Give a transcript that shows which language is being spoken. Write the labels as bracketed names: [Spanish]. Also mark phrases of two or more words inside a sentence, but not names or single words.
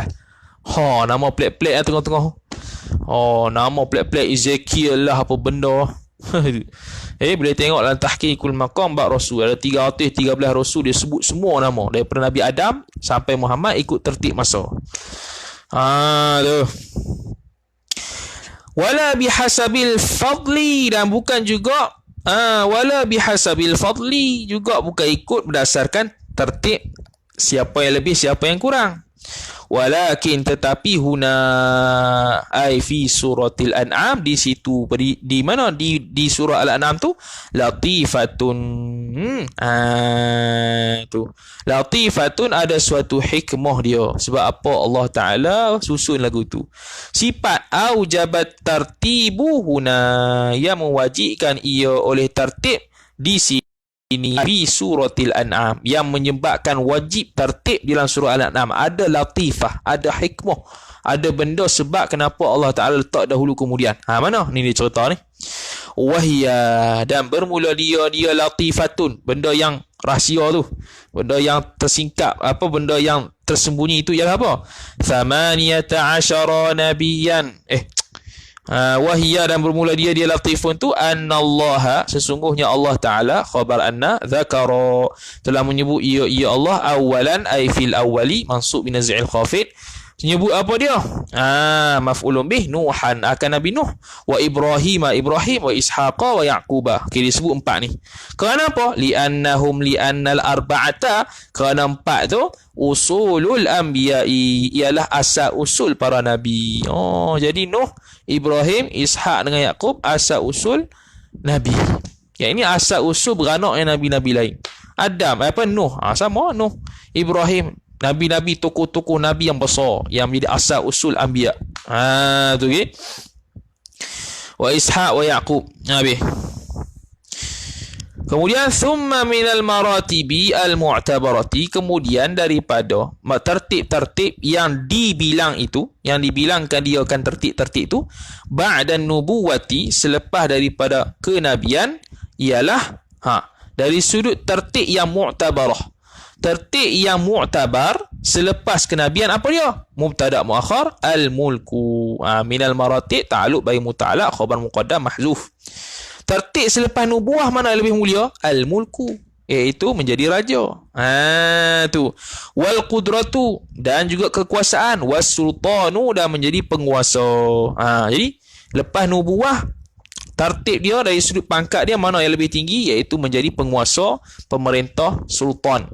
[Malay] Nama pelik-pelik yang tengah-tengah. Nama pelik-pelik Ezekiel lah apa benda. Boleh tengok dalam Tahqiqul Maqam bab Rasul ada 313 Rasul, dia sebut semua nama daripada Nabi Adam sampai Muhammad ikut tertib masa. Tu. [Arabic] ولا بحسب الفضل, [Malay] dan bukan juga [Arabic] ولا بحسب الفضل, [Malay] juga bukan ikut berdasarkan tertib siapa yang lebih siapa yang kurang. [Arabic] Walakin tetapi هنا أي في سورة الأنعام, [Malay] di situ di mana di surah al-an'am tu latifatun, tu latifatun ada suatu hikmah dia. Sebab apa Allah Ta'ala susun lagu tu, [Arabic] صفة أوجبت الترتيب هنا, [Malay] yang mewajibkan ia oleh tertib di sini [Arabic] في سورة الأنعام, [Malay] yang menyebabkan wajib tertib di dalam surah al-an'am ada latifah, ada hikmah, ada benda sebab kenapa Allah Ta'ala letak dahulu kemudian. Mana ni dia cerita ni. Wahya, dan bermula dia latifatun, benda yang rahsia tu, benda yang tersingkap, apa benda yang tersembunyi itu ialah apa? 18 [Arabic] نبيا وهي, [Malay] dan bermula dia latifun tu, annallaha, sesungguhnya Allah Ta'ala, [Arabic] خبر أن, [Malay] zakara telah menyebut ia Allah, [Arabic] أولا أي في الأول منصوب بنزع الخافض, [Malay] Menyebut apa dia? [Arabic] مفعول به نوحا, [Malay] akan Nabi Nuh, [Arabic] وإبراهيم وإسحاق ويعقوب. [Malay] Okey, disebut 4 ni. Kerana apa? [Arabic] لأن الأربعة, [Malay] kerana 4 tu [Arabic] أصول الأنبياء, [Malay] ialah asal usul para nabi. Jadi Nuh, Ibrahim, Ishaq dengan Yaqub asal usul nabi. Yang ini asal usul beranak yang nabi-nabi lain. Adam, Nuh, sama Nuh, Ibrahim, nabi-nabi, tokoh-tokoh nabi yang besar yang menjadi asal usul anbiya. Tu okey. [Arabic] وإسحاق ويعقوب. [Malay] Habis. [Arabic] Kemudian ثم من المراتب المعتبرة, [Malay] kemudian daripada tertib-tertib yang dibilang itu, yang dibilangkan dia akan tertib-tertib itu, [Arabic] بعد النبوة, [Malay] selepas daripada kenabian, ialah dari sudut tertib yang mu'tabarah. Tertib yang mu'tabar selepas kenabian apa dia? [Arabic] مبتدأ مؤخر الملك من المراتب تعلق bagi متعلق خبر مقدم محذوف. [Malay] Tertib selepas nubuah mana lebih mulia? Al-mulku, iaitu menjadi raja. Tu. [Arabic] والقدرة, [Malay] dan juga kekuasaan. [Arabic] والسلطان, [Malay] dan menjadi penguasa. Jadi lepas nubuah, tertib dia dari sudut pangkat dia mana yang lebih tinggi, iaitu menjadi penguasa, pemerintah, sultan.